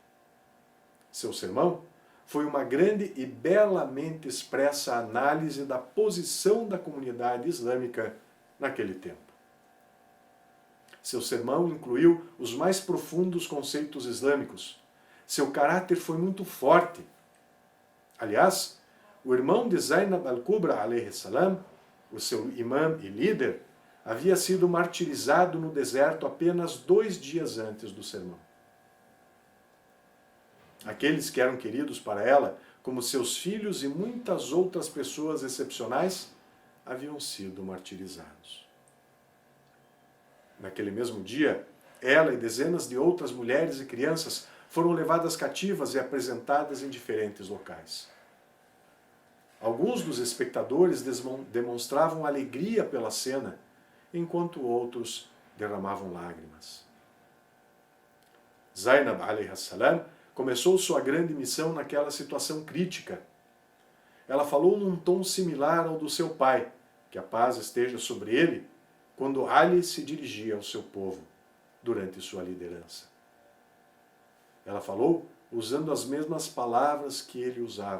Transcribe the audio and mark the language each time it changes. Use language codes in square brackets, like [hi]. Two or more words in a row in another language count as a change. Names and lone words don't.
[pt] Seu sermão foi uma grande e belamente expressa análise da posição da comunidade islâmica naquele tempo. Seu sermão incluiu os mais profundos conceitos islâmicos. Seu caráter foi muito forte. Aliás, o irmão de Zainab al-Kubra, [ar] عليه السلام, [pt] o seu imã e líder, havia sido martirizado no deserto apenas 2 dias antes do sermão. Aqueles que eram queridos para ela, como seus filhos e muitas outras pessoas excepcionais, haviam sido martirizados. Naquele mesmo dia, ela e dezenas de outras mulheres e crianças foram levadas cativas e apresentadas em diferentes locais. Alguns dos espectadores demonstravam alegria pela cena, enquanto outros derramavam lágrimas. Zainab [ar] عليه السلام [pt] começou sua grande missão naquela situação crítica. Ela falou num tom similar ao do seu pai, que a paz esteja sobre ele, quando Ali se dirigia ao seu povo, durante sua liderança. Ela falou usando as mesmas palavras que ele usava.